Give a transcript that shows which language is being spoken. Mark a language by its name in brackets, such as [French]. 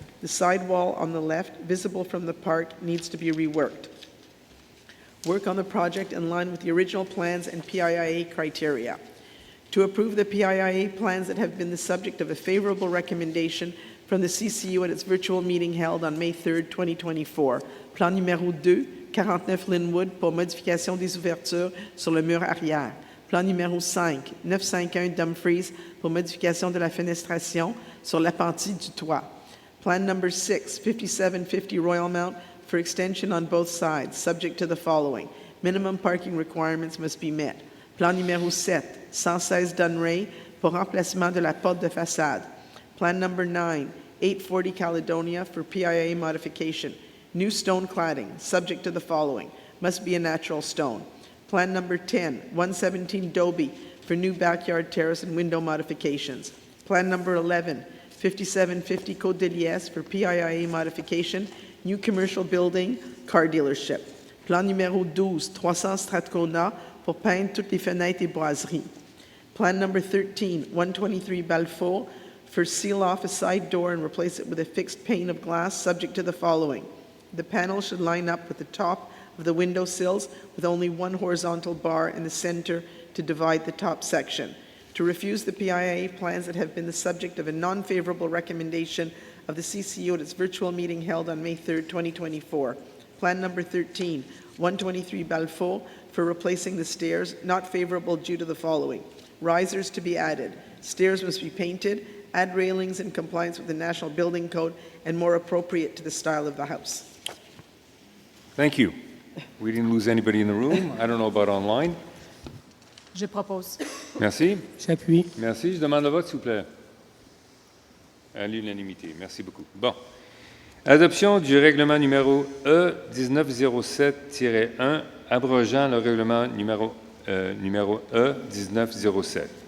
[English] The side wall on the left, visible from the park, needs to be reworked. Work on the project in line with the original plans and PIIA criteria. To approve the PIIA plans that have been the subject of a favorable recommendation from the CCU at its virtual meeting held on May 3, 2024. [French] Plan numéro 2, 49 Linwood, pour modification des ouvertures sur le mur arrière. Plan numéro 5, 951 Dumfries pour modification de la fenestration sur l'appentis du toit. [English] Plan number 6, 5750 Royal Mount for extension on both sides, subject to the following. Minimum parking requirements must be met. [French] Plan numéro 7, 116 Dunray pour remplacement de la porte de façade. [English] Plan number 9, 840 Caledonia for PIA modification. New stone cladding, subject to the following. Must be a natural stone. Plan number 10, 117 Dobie for new backyard terrace and window modifications. Plan number 11, 5750 Côte de Liesse for PIA modification, new commercial building, car dealership. [French] Plan numéro 12, 300 Strathcona pour peindre toutes les fenêtres et boiseries. [English] Plan number 13, 123 Balfour for seal off a side door and replace it with a fixed pane of glass, subject to the following. The panel should line up with the top of the window sills with only one horizontal bar in the center to divide the top section. To refuse the PIA plans that have been the subject of a non-favorable recommendation of the CCO at its virtual meeting held on May 3rd, 2024. Plan number 13, 123 Balfour for replacing the stairs, not favorable due to the following. Risers to be added. Stairs must be painted, add railings in compliance with the National Building Code, and more appropriate to the style of the house. Thank you. We didn't lose anybody in the room. I don't know about online. [French] Je propose. Merci. J'appuie. Merci. Je demande le vote, s'il vous plaît. À l'unanimité. Merci beaucoup. Bon. Adoption du règlement numéro E1907-1, abrogeant le règlement numéro E1907.